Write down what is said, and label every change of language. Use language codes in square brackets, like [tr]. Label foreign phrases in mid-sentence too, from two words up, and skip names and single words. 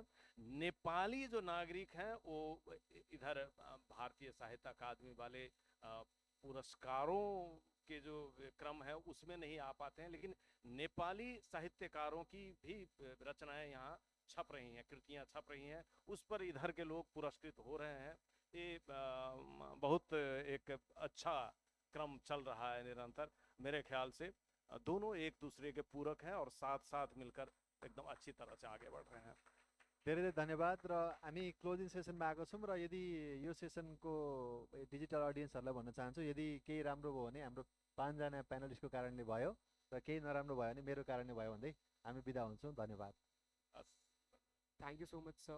[hi] नेपाली जो नागरिक हैं वो इधर भारतीय साहित्य अकादमी वाले पुरस्कारों के जो क्रम है उसमें नहीं आ पाते हैं, लेकिन नेपाली साहित्यकारों की भी रचनाएं यहाँ छप रही हैं, कृतियां छप रही हैं, उस पर इधर के लोग पुरस्कृत हो रहे हैं। ये बहुत एक अच्छा क्रम चल रहा है निरंतर। मेरे ख्याल से दोनों एक दूसरे के पूरक हैं और साथ साथ मिलकर एकदम अच्छी तरह से आगे बढ़ रहे हैं। [ne] धेरै धेरै धन्यवाद। र हामी [en] closing sessionमा [ne] आएको छौँ र यदि यो सेसनको [en] digital audienceहरूलाई [ne] भन्न चाहन्छु, यदि केही राम्रो भयो भने हाम्रो 5जना प्यानलिस्टको कारणले भयो र केही नराम्रो भयो भने मेरो कारणले भयो भन्दै हामी बिदा हुन्छौँ। धन्यवाद। [en] Thank you so much, sir.